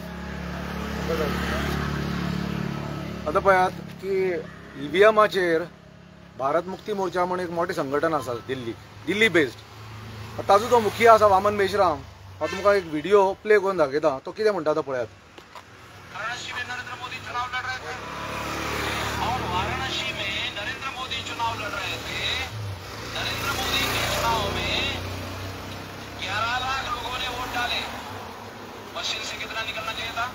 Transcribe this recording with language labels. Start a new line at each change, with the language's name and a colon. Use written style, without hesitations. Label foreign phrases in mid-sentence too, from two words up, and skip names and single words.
Konkani: आता पळयात की EVMाचेर भारत मुक्ती मोर्चा म्हणून एक मोठे संघटन आसा दिल्ली बेस्ड. ताजो जो मुखिया आसा वामन मेश्राम, हांव तुमकां एक व्हिडिओ प्ले करून दाखयता. तो कितें म्हणटा तो पळयात.
Hindi: वाराणसी में नरेंद्र मोदी चुनाव लड़ रहे थे और वाराणसी में नरेंद्र मोदी चुनाव लड़ रहे थे. नरेंद्र मोदी के चुनाव में 11 लाख लोगों ने वोट डाले. मशीन से कितना निकलना चाहिए था?